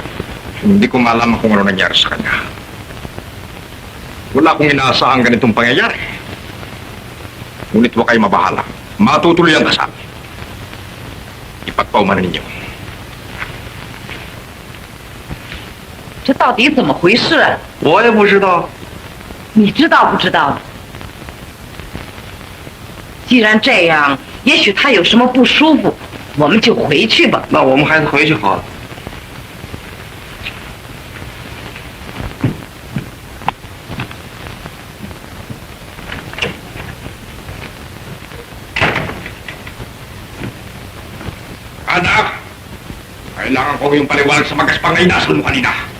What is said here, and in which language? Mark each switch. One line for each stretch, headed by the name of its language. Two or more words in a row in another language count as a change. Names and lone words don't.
Filipino: hindi ko malaman kung ano nangyari sa kanya. Wala akong inaasahang ganitong pangyayari. Ngunit huwag kayo mabahala. Matutuloy ang kasal. Ipagpaumanan ninyo.
Chinese: 这到底怎么回事？我也不知道。你知道不知道？既然这样，也许他有什么不舒服，我们就回去吧。那我们还是回去好了。
Filipino: Anak! Kailangan ko yung paliwanag sa magaspang na inasal mo kanina.